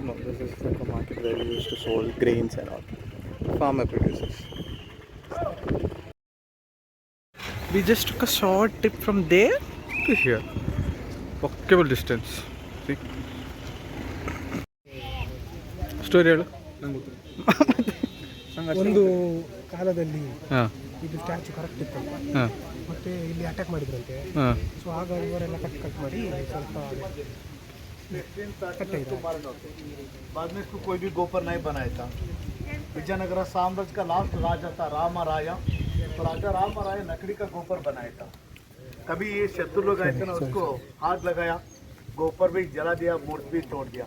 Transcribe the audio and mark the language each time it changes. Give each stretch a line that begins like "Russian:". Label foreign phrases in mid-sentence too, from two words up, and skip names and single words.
English: No, this is like a market where you used to sold grains and all. Farmer produces. We just took a short trip from there to here. Walkable distance. See? Story ಹೇಳು.
Kannada: ಒಂದು ಕಾಲದಲ್ಲಿ ಹಾಂ ಇದು
English: statue correct
Kannada: ಇತ್ತಲ್ಲ, ಹಾಂ ಮತ್ತೆ ಇಲ್ಲಿ ಅಟ್ಯಾಕ್ ಮಾಡಿದ್ರಂತೆ. ಹಾಂ ಸೊ ಆಗ ಇವರೆಲ್ಲ ಕಟ್ ಮಾಡಿ ಸ್ವಲ್ಪ
Hindi: बाद में इसको कोई भी गोपर नहीं बनाया था. विजयनगर साम्राज्य का लास्ट राजा था रामराया, तो राजा रामराया लकड़ी का गोपर बनाया था. कभी ये शत्रु लोग आए थे ना, उसको हाथ लगाया, गोपर भी जला दिया, मूर्ति भी तोड़ दिया.